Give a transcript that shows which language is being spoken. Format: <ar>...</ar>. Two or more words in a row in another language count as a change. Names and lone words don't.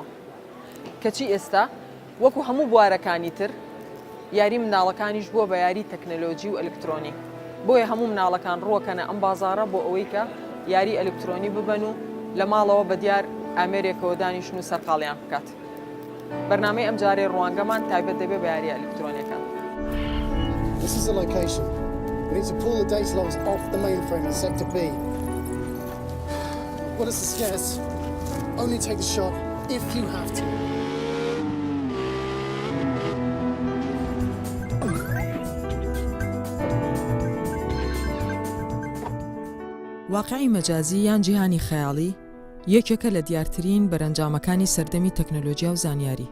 <ckb>کەچی ئێستا وەکو هەموو بوارەکانی تر یاری منداڵەکانیش بووە بە یاری تەکنەلۆجی و ئەلکترۆنی. بۆیە هەموو مناڵەکان ڕووەکەنە ئەم بازارە بۆ ئەوەی کە یاری ئەلکترۆنی ببەن و لە ماڵەوە بە دیار ئامێرێکەوە دانیشن و سەرقاڵیان بکات. بەرنامەی ئەم جارێ ڕوانگەمان تایبەت دەبێت بە یاری ئەلکترۆنیەکان.</ckb> <en>This is the location. We need to pull the data logs off the mainframe in Sector B. What is the scarce? Only take the shot if you have to.</en> <ckb>واقعی مەجازی یان جیهانی خەیاڵی یەکێکە لە دیارترین بەرەنجامەکانی سەردەمی تەکنۆلۆژیا و زانیاری.</ckb>